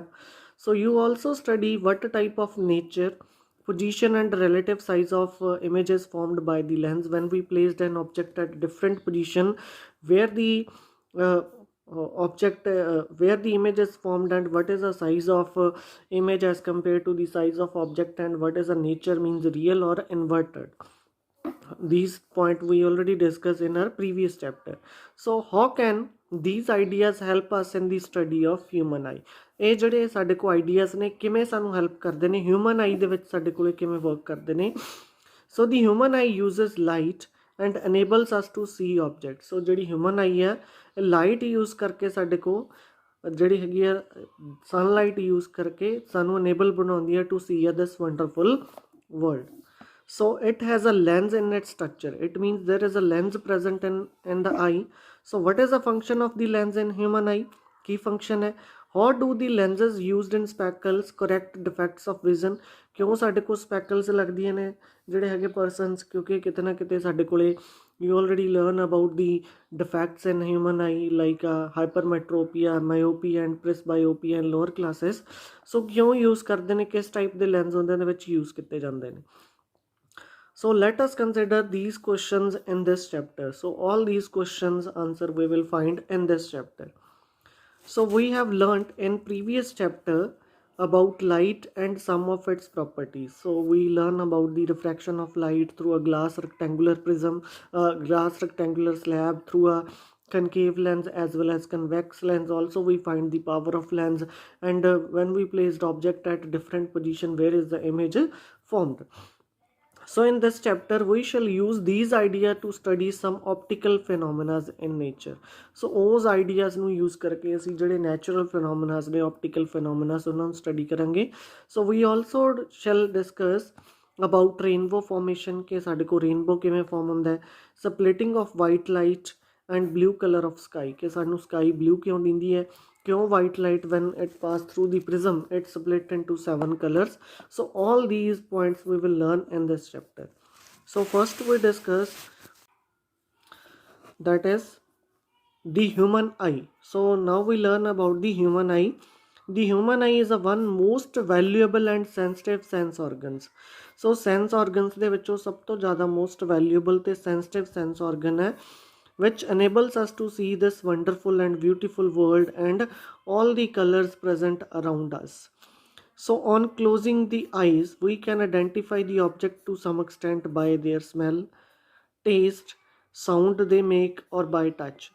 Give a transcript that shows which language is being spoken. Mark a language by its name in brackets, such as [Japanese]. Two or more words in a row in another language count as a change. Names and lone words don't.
[English] So you also study what type of nature, position and relative size of images formed by the lens when we placed an object at different position where the uh, object where the image is formed, and what is the size of image as compared to the size of object, and what is the nature means real or inverted. These point we already discussed in our previous chapter. So how can these ideas help us in the study of human eye? [Punjabi] ਇਹ ਜਿਹੜੇ ਸਾਡੇ ਕੋਲ ਆਈਡੀਆਜ਼ ਨੇ ਕਿਵੇਂ ਸਾਨੂੰ ਹੈਲਪ ਕਰਦੇ ਨੇ [English] human eye [Punjabi] ਦੇ ਵਿੱਚ ਸਾਡੇ ਕੋਲੇ ਕਿਵੇਂ ਵਰਕ ਕਰਦੇ ਨੇ. [English] So the human eye uses light and enables us to see object. [Punjabi] ਸੋ ਜਿਹੜੀ [English] human eye [Punjabi] ਹੈ [English] light use [Punjabi] ਕਰਕੇ ਸਾਡੇ ਕੋਲ ਜਿਹੜੀ ਹੈਗੀ ਆ [English] sunlight use [Punjabi] ਕਰਕੇ ਸਾਨੂੰ ਅਨੇਬਲ ਬਣਾਉਂਦੀ ਹੈ [English] to see this wonderful world. So it has a lens in its structure. It means there is a lens present in the eye. So what is the function of the lens in human eye? Key function है. How do the lenses used in spectacles correct defects of vision? [Punjabi] ਕਿਉਂ ਸਾਡੇ ਕੋ [English] spectacles [Punjabi] ਲਗਦੀਆਂ ਨੇ ਜਿਹੜੇ ਹੈਗੇ [English] persons, [Punjabi] ਕਿਉਂਕਿ ਕਿਤੇ ਨਾ ਕਿਤੇ ਸਾਡੇ ਕੋਲੇ [English] you already learn about the defects in human eye like hypermetropia, myopia and presbyopia in lower classes. [Punjabi] So ਕਿਉਂ use ਕਰਦੇ ਨੇ, ਕਿਸ type ਦੇ lens ਹੁੰਦੇ ਨੇ ਵਿੱਚ use ਕੀਤੇ ਜਾਂਦੇ ਨੇ. [English] So let us consider these questions in this chapter. So all these questions answer we will find in this chapter. So we have learnt in previous chapter about light and some of its properties. So we learn about the refraction of light through a glass rectangular prism, glass rectangular slab, through a concave lens as well as convex lens. Also we find the power of lens, and when we placed object at different position, where is the image formed. So in this chapter we shall use these ideas to study some optical phenomena in nature. So those ideas [Punjabi] ਨੂੰ use ਕਰਕੇ ਅਸੀਂ ਜਿਹੜੇ [English] natural phenomena [Punjabi] ਨੇ [English] optical phenomena [Punjabi] ਉਹਨਾਂ ਨੂੰ study ਕਰਾਂਗੇ. [English] So we also shall discuss about rainbow formation [Punjabi] ਕਿ ਸਾਡੇ ਕੋਲ rainbow ਕਿਵੇਂ form ਹੁੰਦਾ ਹੈ, [English] splitting of white light and blue color of sky [Punjabi] ਕਿ ਸਾਨੂੰ sky blue ਕਿਉਂ ਦਿੰਦੀ ਹੈ, ਕਿਉਂ [English] white light when it pass through the prism it split into 7 colors. So all these points we will learn in this chapter. So first we discuss that is the human eye. So now we learn about the human eye. The human eye is a one most valuable and sensitive sense organs. So sense organs [Punjabi] ਦੇ ਵਿੱਚੋਂ ਸਭ ਤੋਂ ਜ਼ਿਆਦਾ [English] most valuable ਤੇ sensitive sense organ ਹੈ which enables us to see this wonderful and beautiful world and all the colors present around us. So on closing the eyes we can identify the object to some extent by their smell, taste, sound they make or by touch.